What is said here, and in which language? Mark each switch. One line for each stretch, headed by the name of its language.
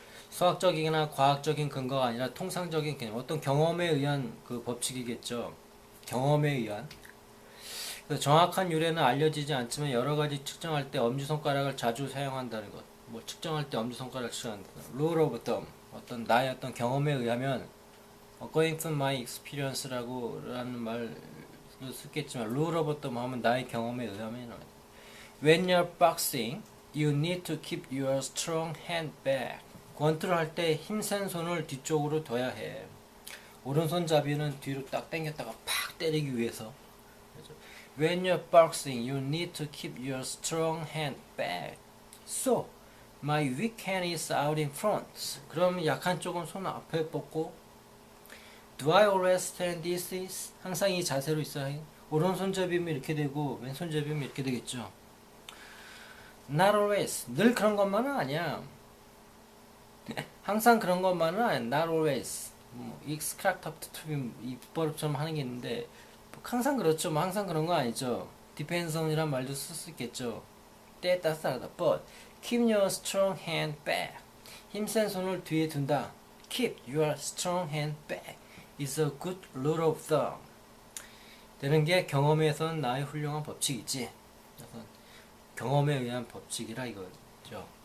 Korean: 수학적이거나 과학적인 근거가 아니라 통상적인 개념, 어떤 경험에 의한 그 법칙이겠죠. 경험에 의한. 정확한 유래는 알려지지 않지만 여러 가지 측정할 때 엄지손가락을 자주 사용한다는 것. 뭐 측정할 때 엄지손가락을 측정한다.
English: rule of thumb.
Korean: 어떤 나의 어떤 경험에 의하면
English: according to my experience
Korean: 라는 말을 쓰겠지만
English: rule of thumb
Korean: 하면 나의 경험에 의하면
English: when you're boxing, you need to keep your strong hand back.
Korean: 권투를 할 때 힘센 손을 뒤쪽으로 둬야 해. 오른손잡이는 뒤로 딱 당겼다가 팍 때리기 위해서.
English: When you're boxing, you need to keep your strong hand back. So, my weak hand is out in front.
Korean: 그럼 약한 쪽은 손 앞에 뻗고
English: Do I always stand this is?
Korean: 항상 이 자세로 있어야 해. 오른손잡이면 이렇게 되고 왼손잡이면 이렇게 되겠죠.
English: Not always.
Korean: 늘 그런 것만은 아니야. 항상 그런 것만은 아니야.
English: Not always.
Korean: 익스크락탑트투비 입버릇처럼 하는 게 있는데 항상 그렇죠. 뭐 항상 그런 거 아니죠. depends on이란 말도 쓸 수 있겠죠. 때에 따라서 다르다.
English: But keep your strong hand back.
Korean: 힘센 손을 뒤에 둔다.
English: Keep your strong hand back is a good rule of thumb.
Korean: 되는 게 경험에선 나의 훌륭한 법칙이지. 그래서 경험에 의한 법칙이라 이거죠.